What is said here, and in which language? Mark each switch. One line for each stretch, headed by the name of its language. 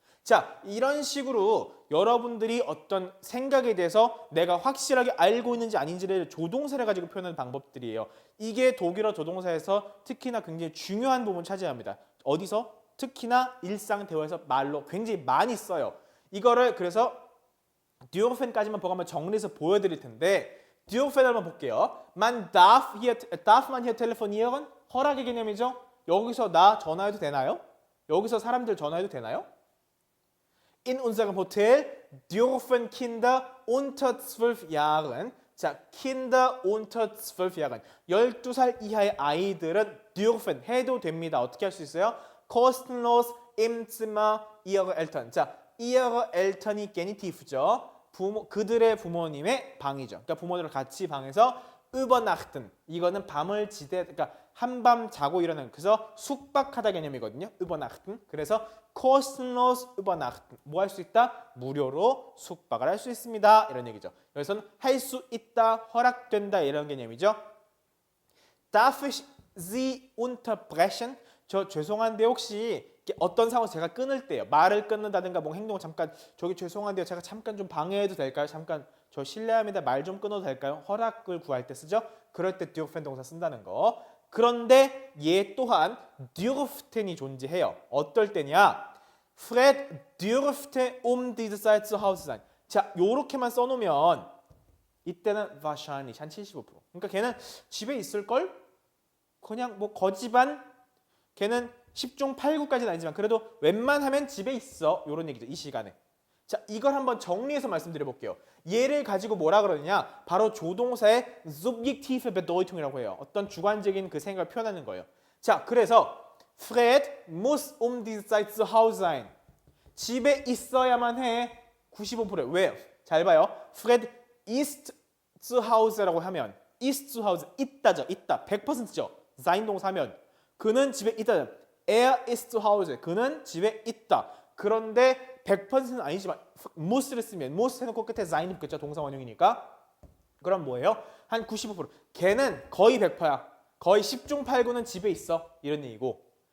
Korean: 자, 이런 식으로 여러분들이 어떤 생각에 대해서 내가 확실하게 알고 있는지 아닌지를 조동사를 가지고 표현하는 방법들이에요. 이게 독일어 조동사에서 특히나 굉장히 중요한 부분을 차지합니다. 어디서? 특히나 일상 대화에서 말로 굉장히 많이 써요. 이거를 그래서 dürfen까지만 보고 한번 정리해서 보여드릴 텐데 dürfen 한번 볼게요.
German: darf man hier telefonieren?
Korean: 허락의 개념이죠. 여기서 나 전화해도 되나요? 여기서 사람들 전화해도 되나요?
German: In unserem Hotel dürfen Kinder unter 12 Jahren, 자, Kinder unter 12 Jahren,
Korean: 12살 이하의 아이들은
German: dürfen,
Korean: 해도 됩니다. 어떻게 할 수 있어요?
German: kostenlos im Zimmer ihrer Eltern.
Korean: 자, ihrer Eltern이 Genitive죠. 그들의 부모님의 방이죠. 그러니까 부모들과 같이 방에서 übernachten. 이거는 밤을 그러니까 한밤 자고 일어나는, 그래서 숙박하다 개념이거든요. übernachten. 그래서
German: kostenlos übernachten.
Korean: 뭐 할 수 있다? 무료로 숙박을 할 수 있습니다. 이런 얘기죠. 여기서는 할 수 있다, 허락된다 이런 개념이죠.
German: Darf ich Sie unterbrechen?
Korean: 저 죄송한데 혹시 어떤 상황에서 제가 끊을 때요. 말을 끊는다든가 뭐 행동을 잠깐 저기 죄송한데요. 제가 잠깐 좀 방해해도 될까요? 잠깐 저 실례합니다. 말 좀 끊어도 될까요? 허락을 구할 때 쓰죠. 그럴 때 dürfen 동사 쓴다는 거. 그런데 얘 또한 dürften이 존재해요. 어떨 때냐?
German: Fred dürfte diese Zeit zu Hause sein.
Korean: 자, 요렇게만 써놓으면 이때는 wahrscheinlich 한 75%. 그러니까 걔는 집에 있을걸? 그냥 뭐 거지반 걔는 10중 8구까지는 아니지만 그래도 웬만하면 집에 있어. 요런 얘기죠. 이 시간에. 자, 이걸 한번 정리해서 말씀드려 볼게요. 얘를 가지고 뭐라 그러느냐? 바로 조동사의 subjektive Bedeutung이라고 해요. 어떤 주관적인 그 생각을 표현하는 거예요. 자, 그래서
German: Fred muss diese Zeit zu Hause sein.
Korean: 집에 있어야만 해. 95%. 왜요? 잘 봐요.
German: Fred ist zu Hause라고
Korean: 하면
German: ist zu Hause
Korean: 있다죠. 있다. 100%죠. sein 동사면 그는 집에 있다.
German: Er ist zu Hause.
Korean: 그는 집에 있다. 그런데 100%는 아니지만 mus를 쓰면 muss 해놓고 끝에 sein 붙겠죠. 동사 원형이니까. 그럼 뭐예요? 한 95%. 걔는 거의 100%야. 거의 10중 8구는 집에 있어. 이런 얘기고.